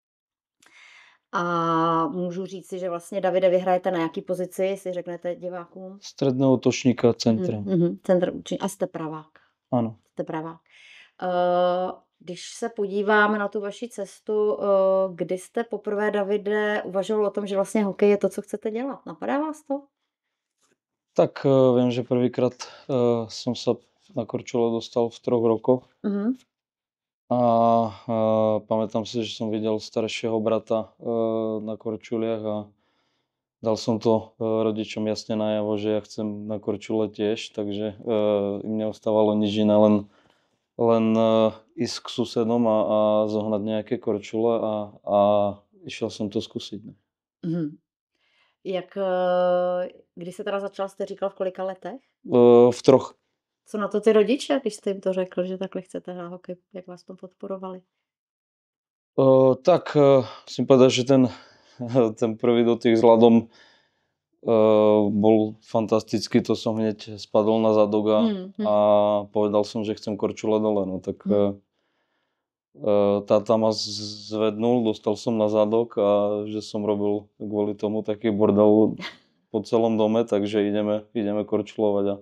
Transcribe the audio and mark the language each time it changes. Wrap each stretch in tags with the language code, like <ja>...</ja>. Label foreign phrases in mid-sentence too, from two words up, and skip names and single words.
<cs>A můžu říci, že vlastně, Davide, vy hrajete na jaký pozici, jestli řeknete divákům?</cs> <sk>Stredného útočníka centra.</sk> <cs>Centr útočník. A jste pravák.</cs> <sk>Áno.</sk> <cs>Jste pravák. Když se podíváme na tu vaši cestu, kdy jste poprvé, Davide, uvažoval o tom, že vlastně hokej je to, co chcete dělat? Napadá vás to?</cs> <sk>Tak viem, že prvýkrát som sa na korčule dostal v 3 rokoch a pamätám si, že som videl staršieho brata na korčuliach a dal som to rodičom jasne najavo, že ja chcem na korčule tiež, takže im neostávalo nič iné, len ísť k susedom a zohnať nejaké korčule a išiel som to skúsiť. Mhm.</sk> <cs>Když se teda začal, jste říkal, v kolika letech?</cs> <sk>V 3.</sk> <cs>Co na to ty rodiče, když jste jim to řekl, že takhle chcete hrát hokej, jak vás to podporovali?</cs> <sk>Tak musím povedať, že ten prvý dotyk s ľadom bol fantastický, to som hneď spadol na zadok a povedal som, že chcem korčule dole. No tak táta ma zvednul, dostal som na zadok a že som robil kvôli tomu taký bordel po celom dome, takže ideme korčulovať.</sk>